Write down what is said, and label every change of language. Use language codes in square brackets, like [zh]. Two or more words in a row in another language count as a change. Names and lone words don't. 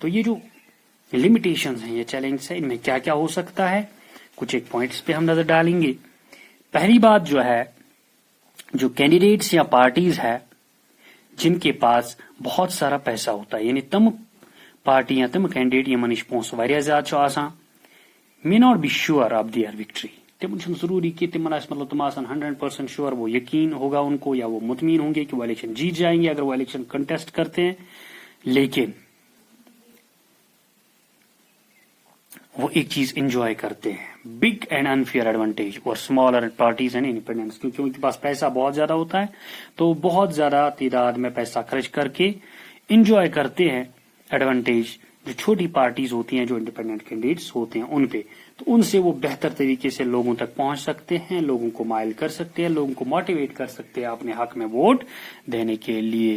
[ur] تو یہ جو لمیٹیشنز ہیں، یہ چیلنجز ہیں، ان میں کیا کیا ہو سکتا ہے، کچھ ایک پوائنٹس پہ ہم نظر ڈالیں گے. پہلی بات جو ہے، جو کینڈیڈیٹس یا پارٹیز ہے جن کے پاس بہت سارا پیسہ ہوتا ہے، یعنی [ks] تم پارٹیاں، تم کینڈیڈیٹ یمن نش پونسہٕ واریاہ زیادٕ چھُ آسان، [en] may not be sure of their victory. [ks] تم ضروری کہ تم مطلب تم آسان [ur] 100% شیور وہ یقین ہوگا ان کو یا وہ مطمئن ہوں گے کہ وہ الیکشن جیت جائیں گے اگر وہ الیکشن کنٹیسٹ کرتے ہیں، لیکن وہ ایک چیز انجوائے کرتے ہیں، [en] big and unfair advantage [ur] اور [en] smaller parties and independents, [ur] کیونکہ ان کے پاس پیسہ بہت زیادہ ہوتا ہے تو بہت زیادہ تعداد میں پیسہ خرچ کر کے انجوائے کرتے ہیں ایڈوانٹیج جو چھوٹی پارٹیز ہوتی ہیں جو انڈیپینڈنٹ کینڈیڈیٹس ہوتے ہیں ان پہ، تو ان سے وہ بہتر طریقے سے لوگوں تک پہنچ سکتے ہیں، لوگوں کو مائل کر سکتے ہیں، لوگوں کو موٹیویٹ کر سکتے ہیں اپنے حق میں ووٹ دینے کے لیے.